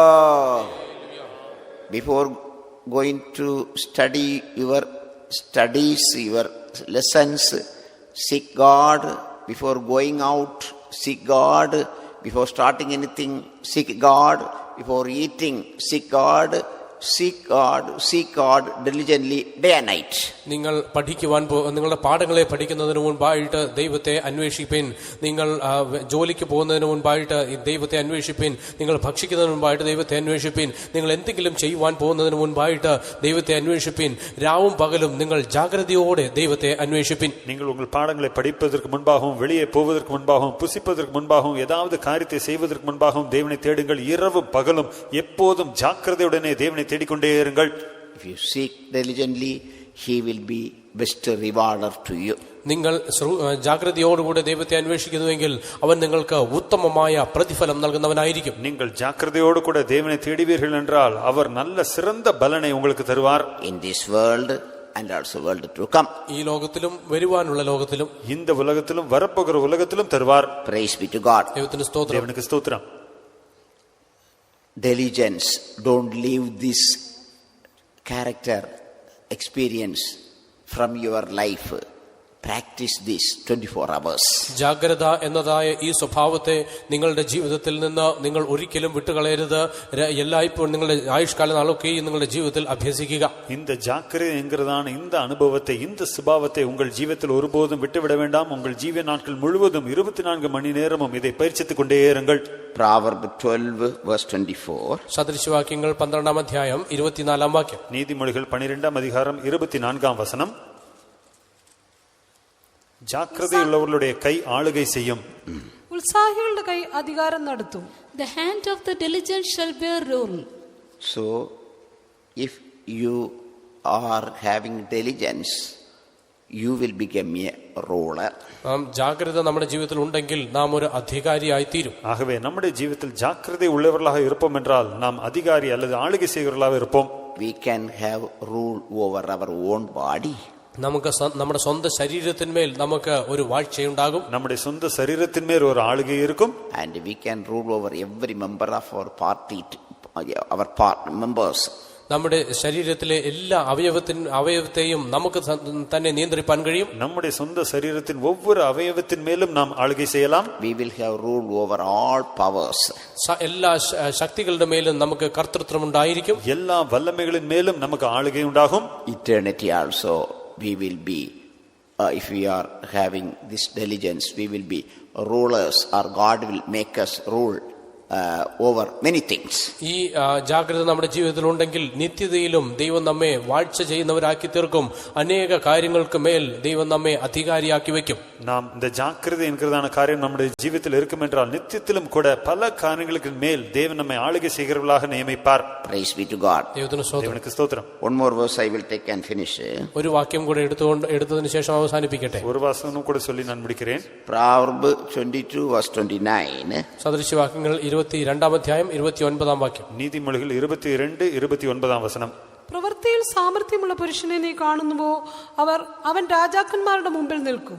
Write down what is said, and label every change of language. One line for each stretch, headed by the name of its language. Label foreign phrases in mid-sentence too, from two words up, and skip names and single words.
English: Before going to study your studies, your lessons, seek God. Before going out, seek God. Before starting anything, seek God. Before eating, seek God. Seek God diligently day and night.
Malayalam: നിങ്ങൾ പഠിക്കുവാൻ നിങ്ങളുടെ പാഠങ്ങളെ പഠിക്കുന്നതിന് മുൻപായിട്ട് ദൈവത്തെ അന്വേഷിപ്പിൻ. നിങ്ങൾ ജോലിക്ക് പോകുന്നതിന് മുൻപായിട്ട് ദൈവത്തെ അന്വേഷിപ്പിൻ. നിങ്ങൾ ഭക്ഷിക്കുന്നതിന് മുൻപായിട്ട് ദൈവത്തെ അന്വേഷിപ്പിൻ. നിങ്ങൾ എന്തെങ്കിലും ചെയ്യുവാൻ പോകുന്നതിന് മുൻപായിട്ട് ദൈവത്തെ അന്വേഷിപ്പിൻ. രാവും പകലും നിങ്ങൾ ജാഗ്രതയോടെ ദൈവത്തെ അന്വേഷിപ്പിൻ.
Tamil: நீங்கள் உங்கள் பாடங்களை படிப்பதற்கு முன்பாகவும், வெளியே போவதற்கு முன்பாகவும், புசிப்பதற்கு முன்பாகவும், ஏதாவது காரியத்தை செய்வதற்கு முன்பாகவும் தேவனை தேடுங்கள். இரவும் பகலும் எப்போதும் ஜாக்கிரதையுடனே தேவனை தேடிக்கொண்டே இருங்கள்.
English: If you seek diligently, He will be best rewarder to you.
Malayalam: നിങ്ങൾ ജാഗ്രതയോടുകൂടെ ദൈവത്തെ അന്വേഷിക്കുന്നുവെങ്കിൽ അവൻ നിങ്ങൾക്ക് ഉത്തമമായ പ്രതിഫലം നൽകുന്നവനായിരിക്കും.
Tamil: நீங்கள் ஜாக்கிரதையோடு கூட தேவனை தேடுவீர்கள் என்றால் அவர் நல்ல சிறந்த பலனை உங்களுக்கு தருவார்.
English: In this world and also world to come.
Malayalam: ഈ ലോകത്തിലും വരുവാനുള്ള ലോകത്തിലും,
Tamil: இந்த உலகத்திலும் வரப்போகிற உலகத்திலும் தருவார்.
English: Praise be to God.
Malayalam: ദൈവത്തിന് സ്തോത്രം.
Tamil: தேவனுக்கு ஸ்தோத்திரம்.
English: Diligence. Don't leave this character experience from your life. Practice this 24 hours.
Malayalam: ജാഗ്രത എന്നതായ ഈ സ്വഭാവത്തെ നിങ്ങളുടെ ജീവിതത്തിൽ നിന്ന് നിങ്ങൾ ഒരിക്കലും വിട്ടുകളയരുത്. എല്ലായ്പ്പോഴും നിങ്ങളുടെ ആയുഷ്കാല നാളൊക്കെയും നിങ്ങളുടെ ജീവിതത്തിൽ അഭ്യസിക്കുക.
Tamil: இந்த ஜாக்கிரதை என்கிறதான இந்த அனுபவத்தை, இந்த சுபாவத்தை உங்கள் ஜீவத்தில் ஒருபோதும் விட்டுவிட வேண்டாம். உங்கள் ஜீவ நாட்கள் முழுவதும் 24 மணி நேரமும் இதை பயிற்சித்துக் கொண்டே இருங்கள்.
English: Proverbs 12 verse 24.
Malayalam: സദൃശവാക്യങ്ങൾ 12-ാം അധ്യായം 24-ാം വാക്യം.
Tamil: நீதிமொழிகள் 12-ாம் அதிகாரம் 24-ாம் வசனம். ஜாக்கிரதையுள்ளவர்களுடைய கை ஆளுகை செய்யும்,
Malayalam: ഉത്സാഹികളുടെ കൈ അധികാരം നടത്തും.
English: The hand of the diligent shall bear rule. So, if you are having diligence, you will become a ruler.
Malayalam: ജാഗ്രത നമ്മുടെ ജീവിതത്തിൽ ഉണ്ടെങ്കിൽ നാം ഒരു അധികാരിയായി തീരും.
Tamil: ஆகவே நம்முடைய ஜீவிதத்தில் ஜாக்கிரதை உள்ளவர்களாக இருப்போம் என்றால் நாம் அதிகாரி அல்லது ஆளுகை செய்கிறவர்களாக இருப்போம்.
English: We can have rule over our own body.
Malayalam: നമുക്ക് നമ്മുടെ സ്വന്തം ശരീരത്തിന്മേൽ നമുക്ക് ഒരു വാഴ്ചയുണ്ടാകും.
Tamil: நம்முடைய சொந்த சரீரத்தின் மேல் ஒரு ஆளுகை இருக்கும்.
English: And we can rule over every member of our party, members.
Malayalam: നമ്മുടെ ശരീരത്തിലെ എല്ലാ അവയവത്തെയും നമുക്ക് തന്നെ നിയന്ത്രിപ്പാൻ കഴിയും.
Tamil: நம்முடைய சொந்த சரீரத்தின் ஒவ்வொரு அவயவத்தின் மேலும் நாம் ஆளுகை செய்யலாம்.
English: We will have rule over all powers.
Malayalam: എല്ലാ ശക്തികളുടെ മേലും നമുക്ക് കർത്തൃത്വം ഉണ്ടായിരിക്കും.
Tamil: எல்லா வல்லமைகளின் மேலும் நமக்கு ஆளுகை உண்டாகும்.
English: Eternity also we will be, if we are having this diligence, we will be rulers, or God will make us rule over many things.
Malayalam: ഈ ജാഗ്രത നമ്മുടെ ജീവിതത്തിൽ ഉണ്ടെങ്കിൽ നിത്യതയിലും ദൈവം നമ്മെ വാഴ്ച ചെയ്യുന്നവരാക്കി തീർക്കും. അനേക കാര്യങ്ങൾക്ക് മേൽ ദൈവം നമ്മെ അധികാരിയാക്കി വെക്കും.
Tamil: நாம் இந்த ஜாக்கிரதை என்கிறதான காரியம் நம்முடைய ஜீவிதத்தில் இருக்கும் என்றால் நித்தியத்திலும் கூட பல காரியங்களுக்கு மேல் தேவன் நம்மை ஆளுகை செய்கிறவர்களாக நியமிப்பார்.
English: Praise be to God.
Tamil: தேவனுக்கு ஸ்தோத்திரம்.
English: One more verse I will take and finish.
Malayalam: ഒരു വാക്യം കൂടെ എടുത്തതിനു ശേഷം അവസാനിപ്പിക്കട്ടെ.
Tamil: ஒரு வசனம் கூட சொல்லி நான் முடிக்கிறேன்.
English: Proverbs 22 verse 29.
Malayalam: സദൃശവാക്യങ്ങൾ 22 22 അധ്യായം 29 വാക്യം.
Tamil: நீதிமொழிகள் 22:29 வசனம்.
Malayalam: പ്രവൃത്തിയിൽ സാമർത്ഥ്യമുള്ള പുരുഷനെ നീ കാണുന്നുവോ, അവൻ രാജാക്കന്മാരുടെ മുമ്പിൽ നിൽക്കും.